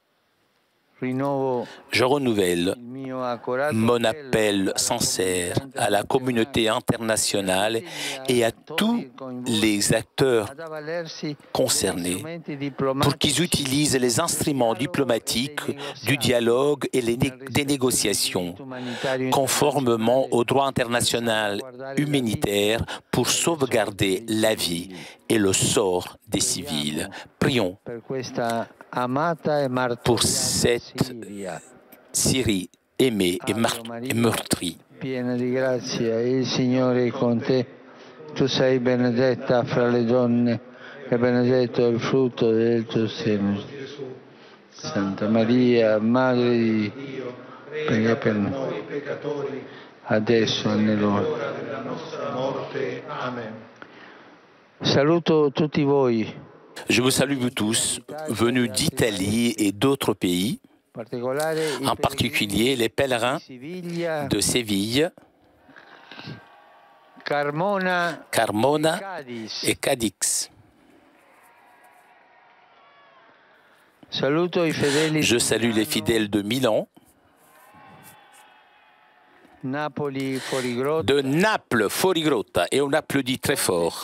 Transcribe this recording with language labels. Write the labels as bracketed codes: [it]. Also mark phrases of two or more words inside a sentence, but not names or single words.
[fr] Je renouvelle mon appel sincère à la communauté internationale et à tous les acteurs concernés pour qu'ils utilisent les instruments diplomatiques du dialogue et des négociations, conformément au droit international humanitaire pour sauvegarder la vie et le sort des civils. Prions pour cette Syrie aimée et meurtrie. [it] Piena di grazia, il Signore è con te. Tu sei benedetta fra le donne e benedetto il frutto del tuo seno. Santa Maria, Madre di Dio, prega per noi peccatori, adesso e nell'ora della nostra morte. Amen. Saluto tutti voi. [fr] Je vous salue vous tous, venus d'Italie et d'autres pays, en particulier les pèlerins de Séville, Carmona et Cadix. Je salue les fidèles de Milan, de Naples, Fuorigrotta, et on applaudit très fort.